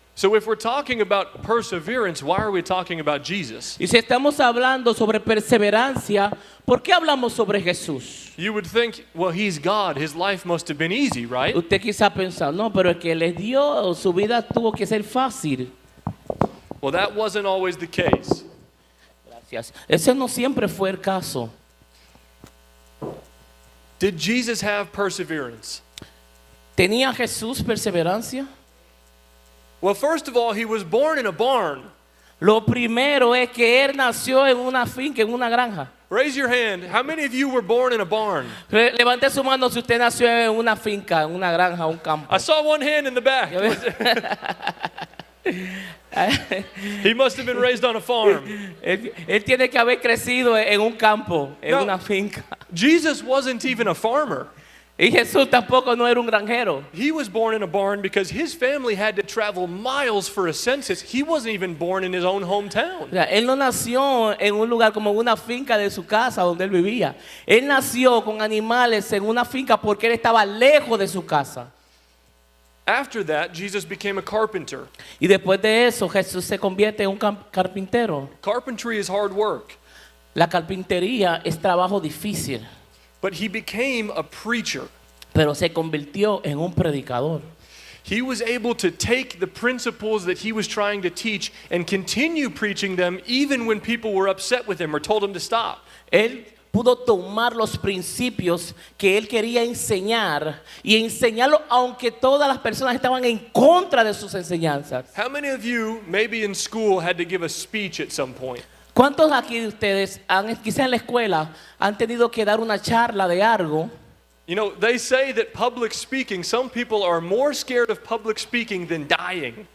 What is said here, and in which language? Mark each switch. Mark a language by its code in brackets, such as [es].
[en] So if we're talking about perseverance, why are we talking about Jesus? [es] Y si estamos hablando sobre perseverancia, ¿por qué hablamos sobre Jesús? [en] You would think, well, he's God. His life must have been easy, right? [es] Usted quizá piensa, no, pero el que les dio su vida tuvo que ser fácil. [en] Well, that wasn't always the case. [es] Gracias. Ese no siempre fue el caso. [en] Did Jesus have perseverance? [es] ¿Tenía Jesús perseverancia? [en] Well, first of all, he was born in a barn. [es] Lo primero es que él nació en una finca, en una granja. [en] Raise your hand. How many of you were born in a barn? [es] Levante su mano si usted nació en una finca, en una granja, un campo. [en] I saw one hand in the back. He must have been raised on a farm. [es] Él tiene que haber crecido en un campo, en una finca. [en] Jesus wasn't even a farmer. [es] Y Jesús tampoco no era un granjero. [en] He was born in a barn because his family had to travel miles for a census. He wasn't even born in his own hometown. [es] O sea, él no nació en un lugar como una finca de su casa donde él vivía. Él nació con animales en una finca porque él estaba lejos de su casa. [en] After that, Jesus became a carpenter. [es] Y después de eso, Jesús se convierte en un carpintero. [en] Carpentry is hard work. [es] La carpintería es trabajo difícil. [en] But he became a preacher. [es] Pero se convirtió en un predicador. [en] He was able to take the principles that he was trying to teach and continue preaching them even when people were upset with him or told him to stop. [es] Él pudo tomar los principios que él quería enseñar y enseñarlo aunque todas las personas estaban en contra de sus enseñanzas. [en] How many of you, maybe in school, had to give a speech at some point? [es] ¿Cuántos aquí de ustedes, quizá en la escuela, han tenido que dar una charla de algo? [en] You know, they say that public speaking, some people are more scared of public speaking than dying.